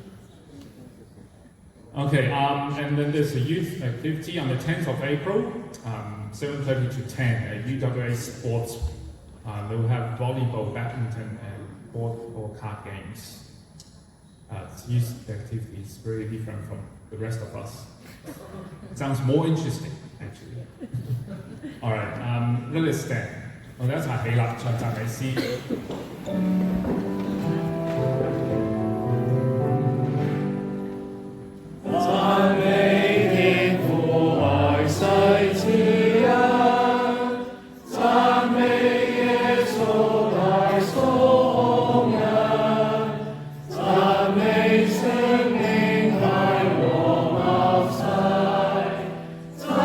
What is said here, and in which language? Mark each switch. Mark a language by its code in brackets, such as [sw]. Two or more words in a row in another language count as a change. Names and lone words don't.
[en] Okay, and then there's a youth activity on the 10th of April, 7:30 to 10 at UWA Sports. They'll have volleyball, badminton, and board or card games. Youth activity is very different from the rest of us. Sounds more interesting, actually. All right, let us stand. [yue] 我哋一齊起立唱讚美詩。讚美天父愛世之恩，讚美耶穌大頌人，讚美聖靈喺我幕世，